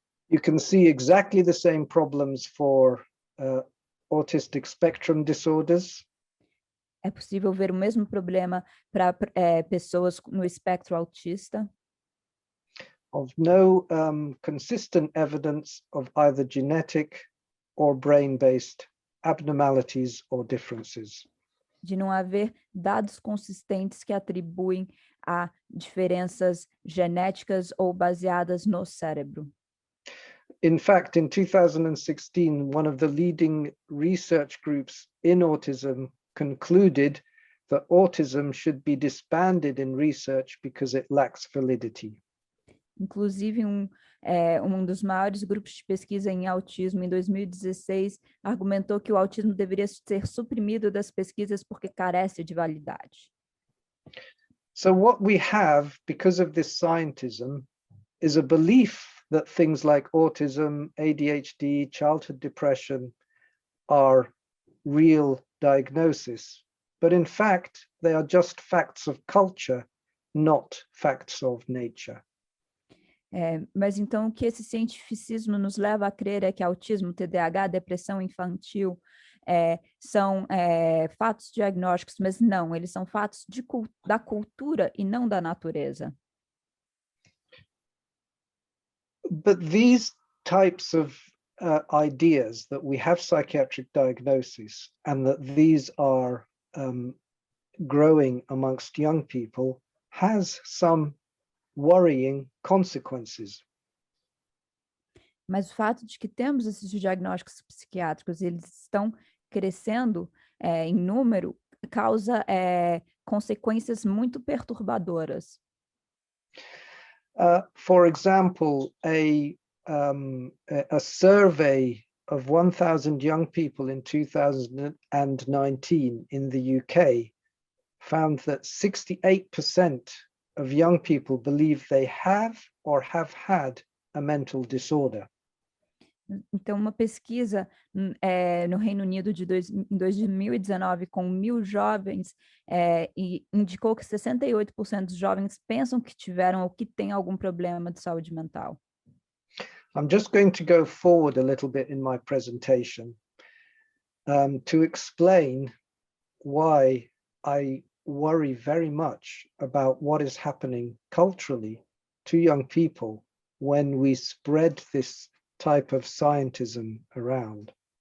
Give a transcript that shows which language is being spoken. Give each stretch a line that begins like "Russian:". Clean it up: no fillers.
English: You can see exactly the same problems for autistic spectrum disorders.
Portuguese: É possível ver o mesmo problema para pessoas no espectro autista.
English: Of no consistent evidence of either genetic or brain-based abnormalities or differences.
Portuguese: De não haver dados consistentes que atribuem a diferenças genéticas ou baseadas no cérebro.
English: In fact, in 2016, one of the leading research groups in autism concluded that autism should be disbanded in research because it lacks validity.
Portuguese: Inclusive, um dos maiores grupos de pesquisa em autismo, em 2016, argumentou que o autismo deveria ser suprimido das pesquisas porque carece de validade.
English: So what we have, because of this scientism, is a belief that things like autism, ADHD, childhood depression are real diagnoses. But in fact, they are just facts of culture, not facts of nature.
Portuguese: Mas então o que esse cientificismo nos leva a crer é que autismo, TDAH, depressão infantil são fatos diagnósticos, mas não, eles são fatos da cultura e não da natureza.
English: But these types of ideas that we have psychiatric diagnosis and that these are growing amongst young people has some worrying consequences.
Portuguese: Mas o fato de que temos esses diagnósticos psiquiátricos, eles estão crescendo em número, causa consequências muito perturbadoras.
English: For example, a survey of 1,000 young people in 2019 in the UK found that 68% of young people believe they have or have had a mental disorder.
Portuguese: Então, uma pesquisa no Reino Unido em 2019 com 1.000 jovens e indicou que 68% dos jovens pensam que tiveram ou que têm algum problema de saúde mental.
English: I'm just going to go forward a little bit in my presentation to explain why I worry very much about what is happening culturally to young people when we spread this type of scientism around.